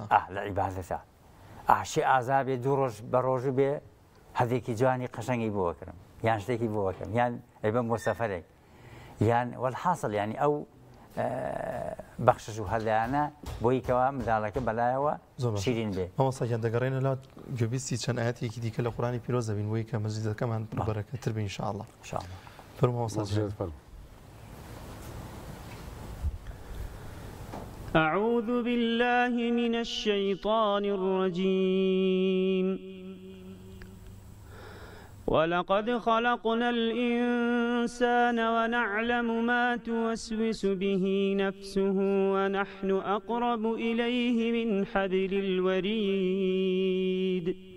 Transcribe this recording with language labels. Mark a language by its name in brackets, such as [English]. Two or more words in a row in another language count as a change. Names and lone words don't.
[Central Kurdish] لە عیبادەتە ئاشی ئازا بێ دوو ڕۆژ بە ڕۆژوو بێ هەدێکی جوانی قەشەنگی بۆکردم یان شتێکی بۆکەم یان ئەیبم بۆ سەفەرێک یان وەڵحاصل ینی ئەو بەخشش و هەلایانە بۆی کەوا منداڵەکە بەلایەوە شیرین بێ. مامۆستاکیان دەگەڕێنە لات گوێبیستی چەند ئاەتێکی دیکە لە قورآنی پیرۆزە بین بۆی کە مەسجیدەکەمان بەرەکەتر بین ئینشاءالله. فەرموو مامۆستا. [Arabic] أعوذ بالله من الشيطان الرجيم. ولقد خلقنا الإنسان ونعلم ما توسوس به نفسه ونحن أقرب إليه من حبل الوريد